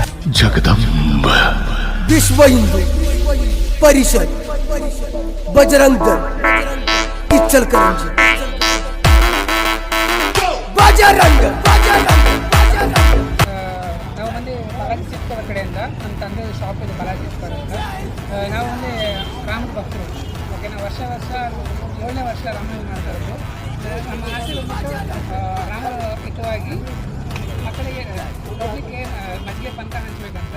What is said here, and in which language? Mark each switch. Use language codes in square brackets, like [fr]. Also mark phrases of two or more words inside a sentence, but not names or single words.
[mr] जगदंब विश्व हिंदू परिषद बजरंग दल इचलकरंजी बजरंग [kn] ನಾವು ಬಂದು ಬಾಲಾಜಿ ಚಿಕ್ಕರ ಕಡೆಯಿಂದ ನಮ್ಮ ತಂದೆ ಶಾಪ್ ಇದೆ ಬಾಲಾಜಿ ಚಿಕ್ಕರ ಅಂತ ನಾವು ಒಂದು ರಾಮನ ಭಕ್ತರು. ಓಕೆ, ನಾವು ವರ್ಷ 7ನೇ ವರ್ಷ ರಾಮನವಮಿ ಮಾಡ್ತಾ ಇರೋದು. ನಮ್ಮ ಆಸೆ ಬಂದ್ಬಿಟ್ಟು ರಾಮರ ಹಿತವಾಗಿ ಮಕ್ಕಳಿಗೆ ಹೋಗಲಿಕ್ಕೆ ಮಜ್ಜಿಗೆ ಪಾನಕ ಹಂಚ್ಬೇಕಂತ.